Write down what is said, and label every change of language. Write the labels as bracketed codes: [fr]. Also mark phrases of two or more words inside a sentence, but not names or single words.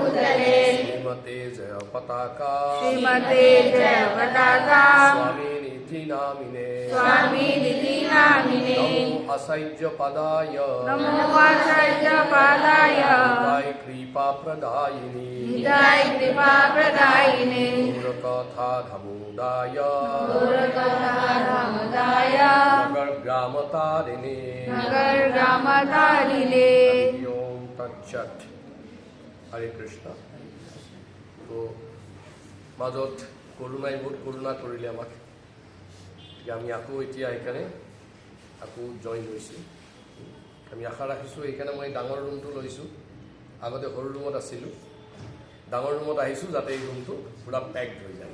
[sa] श्रीमते जय पताका स्वामी निधि नामिने नमो असह्य पदाय हिताय कृपा प्रदायिनी कथा धमुदाय नगर ग्राम तारिणे ओम तत्सत। हरे कृष्ण। [as] तो মাজত করুণাই বহুত করুণা কৰিলে আমাক। আমি আকৌ এতিয়া সেইকাৰণে আকৌ জইন হৈছোঁ। আমি আশা ৰাখিছোঁ সেইকাৰণে মই ডাঙৰ ৰুমটো লৈছোঁ। আগতে সৰু ৰুমত আছিলোঁ, ডাঙৰ ৰুমত আহিছোঁ যাতে এই ৰুমটো পূৰা পেকড হৈ যায়।